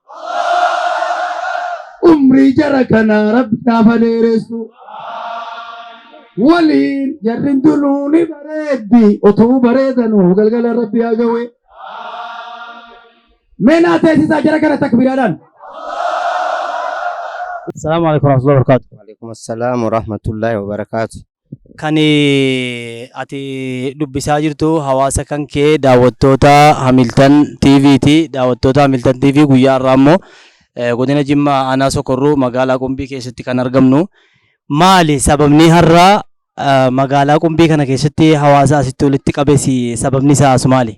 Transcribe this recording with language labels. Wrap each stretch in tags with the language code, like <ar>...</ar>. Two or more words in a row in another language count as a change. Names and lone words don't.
<om>Umrii jara kana rabbi gaafa dheeressu. Waliin jarrin dunuuni bareeddi otoo bareedanu galgala rabbi haa gawe. Mena teessisa jara kana takbiraadhaan.</om> <ar>السلام عليكم ورحمة الله وبركاته. وعليكم السلام ورحمة الله وبركاته.</ar> <om>Kan ati dubbisaa jirtu hawaasa kan kee daawwattoota Hamilton TV ti. Daawwattoota Hamilton TV guyyaa irraa immoo godina Jimmaa aanaa Sokorruu magaalaa Qumbii keessatti kan argamnu. Maali sababni har'a magaalaa Qumbii kana keessatti hawaasa asitti walitti qabeesi sababni isaas maali?</om>